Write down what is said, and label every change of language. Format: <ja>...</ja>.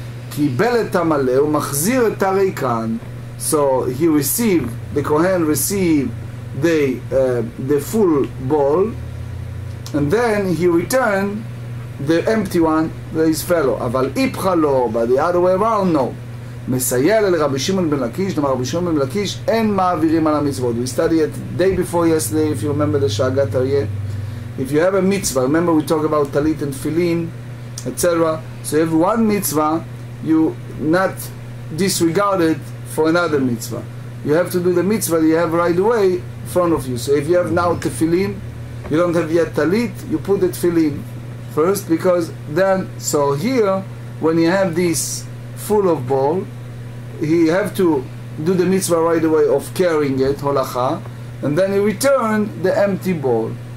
<he>Kibel et hamaleh umachzir et harikan.</he> <en>So he received, the Kohen received the full bowl, and then he returned the empty one to his fellow.</en> <he>Aval ipcha lo,</he> <en>but the other way around, no.</en> <he>מסייע לרבי שמעון בן לקיש, דאמר רבי שמעון בן לקיש, אין מעבירים על המצוות.</he> <en>We studied it day before yesterday, if you remember the Shagat Aryeh. If you have a mitzvah, remember we talk about talit and tefillin, etc. So you have one mitzvah, you not disregard it for another mitzvah. You have to do the mitzvah that you have right away in front of you. So if you have now tefillin, you don't have yet talit, you put the tefillin first, because then, so here, when you have this full of bowl, you have to do the mitzvah right away of carrying it, holacha, and then you return the empty bowl.</en>